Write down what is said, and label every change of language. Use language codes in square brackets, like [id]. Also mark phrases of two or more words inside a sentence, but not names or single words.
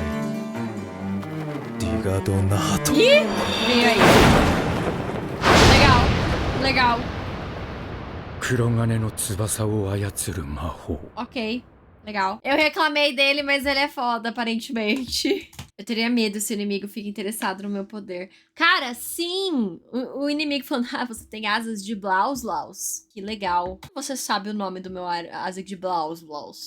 [ja] ディガドナート。 [pt] Ih! Veio aí. Legal, legal. [ja] 黒金の翼を操る魔法。 [pt] Ok, legal. Eu reclamei dele, mas ele é foda, aparentemente. Eu teria medo se o inimigo fica interessado no meu poder. Cara, sim! O inimigo falando, ah, você tem asas de Blaus, Blaus. Que legal. Você sabe o nome do meu asa de Blaus, Blaus?